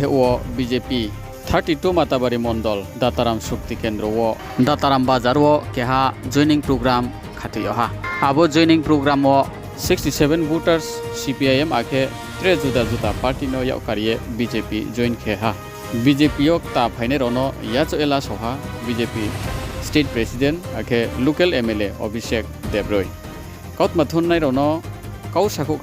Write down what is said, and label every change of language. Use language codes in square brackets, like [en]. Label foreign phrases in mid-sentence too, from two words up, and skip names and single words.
[trp] ओ बीजेपी 32 माताबारी मंडल दाताराम शक्ति केंद्र ओ दाताराम बाजार ओ केहा [en] joining program [trp] खातियोहा आबो [en] joining program [trp] ओ 67 वोटर्स CPIM आखे त्रे जुदा जुदा पार्टी नो यावकारिये बीजेपी जॉइन खेहा बीजेपी ओ ता फाइने रोनो याचो एला सोहा बीजेपी [en] state president [trp] आखे [en] local MLA [trp] अभिषेक देब्रय कौत मथुननाय रोनो कौ साकुक